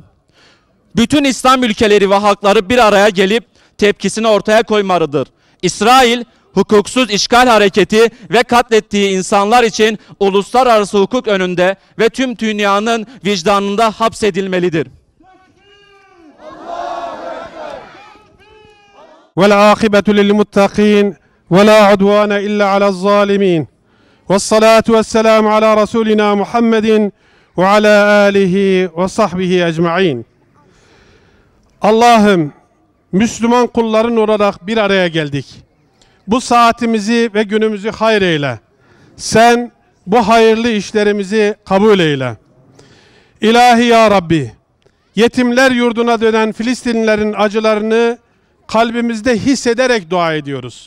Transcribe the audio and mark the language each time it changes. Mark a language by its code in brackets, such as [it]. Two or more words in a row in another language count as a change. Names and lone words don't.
[tr] Bütün İslam ülkeleri ve halkları bir araya gelip tepkisini ortaya koymalıdır. İsrail, hukuksuz işgal hareketi ve katlettiği insanlar için uluslararası hukuk önünde ve tüm dünyanın vicdanında hapsedilmelidir. [ar] وَالْعَاقِبَةُ لِلْمُتَّقِينَ وَلَا عُدْوَانَ إِلَّا عَلَى الظَّالِمِينَ وَالصَّلَاةُ وَالسَّلَامُ عَلَى رَسُولِنَا مُحَمَّدٍ وَعَلَى آلِهِ وَصَحْبِهِ أَجْمَعِينَ. [tr] Allah'ım, Müslüman kulların olarak bir araya geldik. Bu saatimizi ve günümüzü hayır eyle. Sen bu hayırlı işlerimizi kabul eyle. İlahi ya Rabbi, yetimler yurduna dönen Filistinlilerin acılarını kalbimizde hissederek dua ediyoruz.